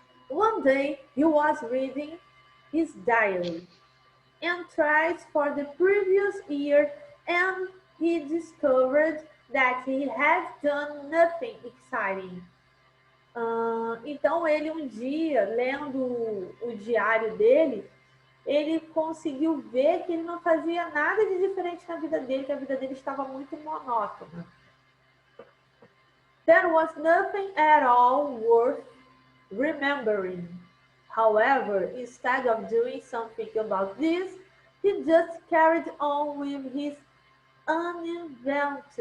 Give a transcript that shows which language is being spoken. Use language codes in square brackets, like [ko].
[en] One day, he was reading his diary entries for the previous year and he discovered that he had done nothing exciting. [pt] Então, ele um dia, lendo o diário dele, ele conseguiu ver que ele não fazia nada de diferente na vida dele, que a vida dele estava muito monótona. [en] There was nothing at all worth remembering. However, instead of doing something about this, he just carried on with his uneventful.